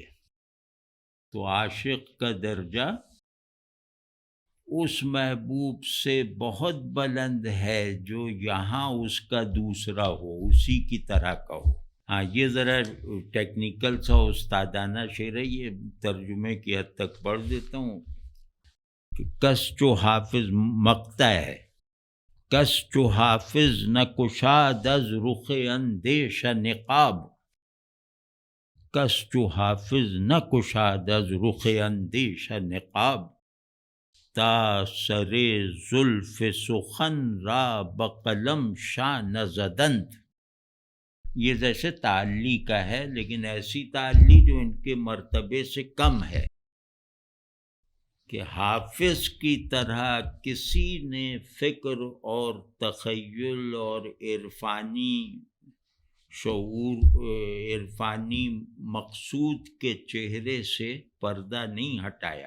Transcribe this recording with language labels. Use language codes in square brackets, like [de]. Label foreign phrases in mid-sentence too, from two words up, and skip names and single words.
[ur] تو عاشق کا درجہ اس محبوب سے بہت بلند ہے جو یہاں اس کا دوسرا ہو، اسی کی طرح کا ہو. ہاں یہ ذرا ٹیکنیکل سا استادانہ شعر ہے، یہ ترجمے کی حد تک پڑھ دیتا ہوں. [fa] کہ کس جو حافظ [ur] مقطع ہے، [fa] کس جو حافظ نہ کشاد از رخ اندیش نقاب. کس جو حافظ نہ کشاد از رخ اندیش نقاب. تا سر زلف سخن را بقلم شان زدند. [ur] یہ جیسے تعلی کا ہے، لیکن ایسی تعلی جو ان کے مرتبے سے کم ہے، کہ حافظ کی طرح کسی نے فکر اور تخیل اور عرفانی شعور، عرفانی مقصود کے چہرے سے پردہ نہیں ہٹایا.